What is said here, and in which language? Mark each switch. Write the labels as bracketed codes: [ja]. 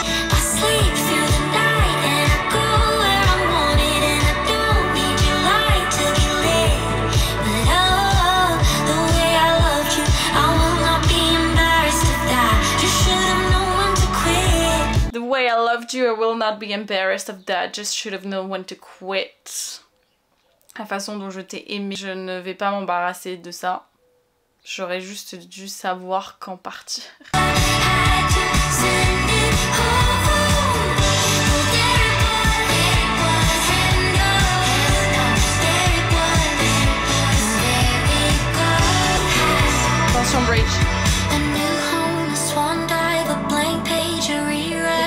[en] I sleep through the night and I go where I want it, and I don't need your light to be lit. But oh, the way I loved you, I will not be embarrassed of that. Just should have known when to quit. The way I loved you, I will not be embarrassed of that. Just should have known when to quit. [fr] La façon dont je t'ai aimé, je ne vais pas m'embarrasser de ça. J'aurais juste dû savoir quand partir. [en] I had to send it home. Oh, there it was, heading off. There it was, there it goes. [fr] Attention, bridge. [en] A new home, a swan dive, a blank page, a rewrite,